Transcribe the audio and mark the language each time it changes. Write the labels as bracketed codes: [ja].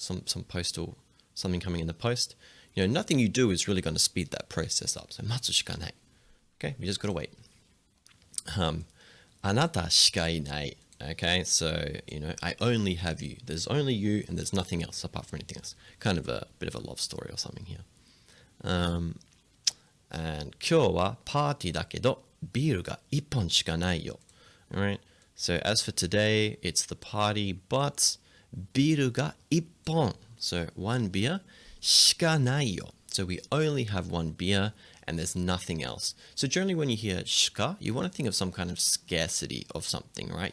[en] Some postal, something coming in the post. You know, nothing you do is really going to speed that process up. So, [ja] matsu shika nai. [en] Okay, we just got to wait. [ja] Anata shika inai. [en] Okay, so, you know, I only have you. There's only you and there's nothing else apart from anything else. Kind of a bit of a love story or something here. And [ja] 今日はパーティーだけどビールが1本しかないよ. [en] Alright, so as for today, it's the party, but [ja] ビールが1本. [en] So one beer, [ja] しかないよ. [en] So we only have one beer and there's nothing else. So generally when you hear shika, you want to think of some kind of scarcity of something, right?